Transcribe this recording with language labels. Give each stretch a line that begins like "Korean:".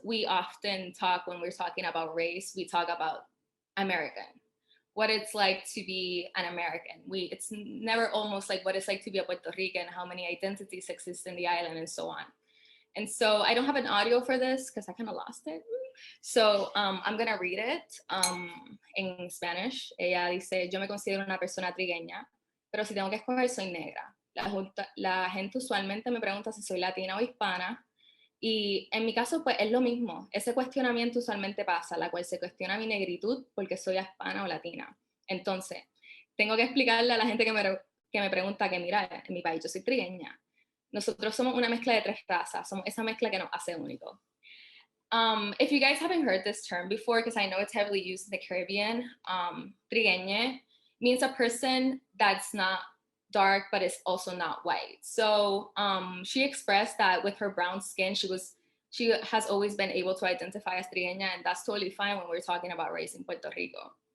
English: We often talk, when we're talking about race, we talk about American, what it's like to be an American. It's never almost like what it's like to be a Puerto Rican, how many identities exist in the island and so on. And so I don't have an audio for this because I kind of lost it. So I'm going to read it in Spanish.
Spanish: Ella dice, yo me considero una persona trigueña, pero si tengo que escoger, soy negra. La gente usualmente me pregunta si soy latina o hispana. Y en mi caso, pues es lo mismo. Ese cuestionamiento usualmente pasa, la cual se cuestiona mi negritud porque soy hispana o latina. Entonces, tengo que explicarle a la gente que me pregunta que, mira, en mi país yo soy trigueña. Nosotros somos una mezcla de 3 razas, somos esa mezcla que nos hace únicos.
English: If you guys haven't heard this term before, because I know it's heavily used in the Caribbean, trigueña means a person that's not dark, but is also not white. So she expressed that with her brown skin, she has always been able to identify as trigueña, and that's totally fine when we're talking about race in Puerto Rico.